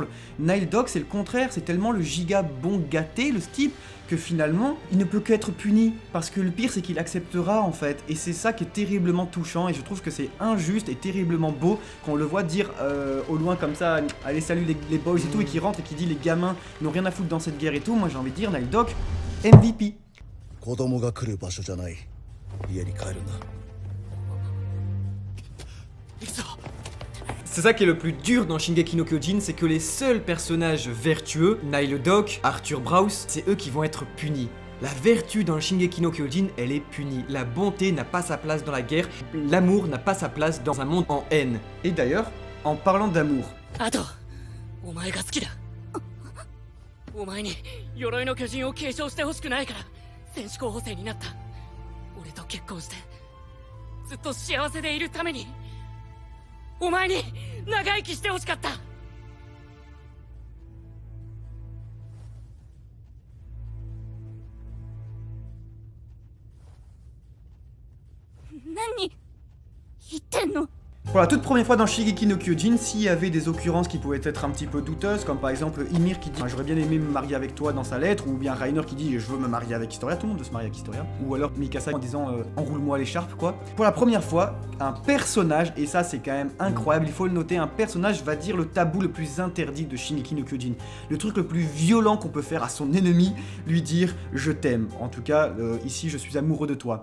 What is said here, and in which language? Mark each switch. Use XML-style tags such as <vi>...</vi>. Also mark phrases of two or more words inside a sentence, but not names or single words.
<fr>Nile Dog, c'est le contraire, c'est tellement le giga bon gâté, le type, que finalement, il ne peut qu'être puni, parce que le pire c'est qu'il acceptera en fait, et c'est ça qui est terriblement touchant, et je trouve que c'est injuste et terriblement beau qu'on le voit dire au loin comme ça, allez salut les boys et tout, et qui rentre et qui dit les gamins n'ont rien à foutre dans cette guerre et tout. Moi j'ai envie de dire, Nile Dog, MVP.</fr> <ja>子供が来る場所じゃない。家に帰るんだ。</ja> <fr>C'est ça qui est le plus dur dans Shingeki no Kyojin, c'est que les seuls personnages vertueux, Nile Dog, Arthur Browse, c'est eux qui vont être punis. La vertu dans Shingeki no Kyojin, elle est punie. La bonté n'a pas sa place dans la guerre, l'amour n'a pas sa place dans un monde en haine. Et d'ailleurs, en parlant d'amour,</fr> <ja>あとお前が好きだお前に鎧の巨人を継承してほしくないから戦士候補生になった俺と結婚してずっと幸せでいるためにお前に長生きしてほしかった何言ってんの？</ja> <fr>pour la toute première fois dans Shingeki no Kyojin, s'il y avait des occurrences qui pouvaient être un petit peu douteuses, comme par exemple Ymir qui dit j'aurais bien aimé me marier avec toi dans sa lettre, ou bien Reiner qui dit je veux me marier avec Historia, tout le monde veut se marier avec Historia, ou alors Mikasa en disant enroule-moi l'écharpe quoi. Pour la première fois, un personnage, et ça c'est quand même incroyable, il faut le noter, un personnage va dire le tabou le plus interdit de Shingeki no Kyojin, le truc le plus violent qu'on peut faire à son ennemi, lui dire je t'aime, en tout cas ici je suis amoureux de toi.</fr>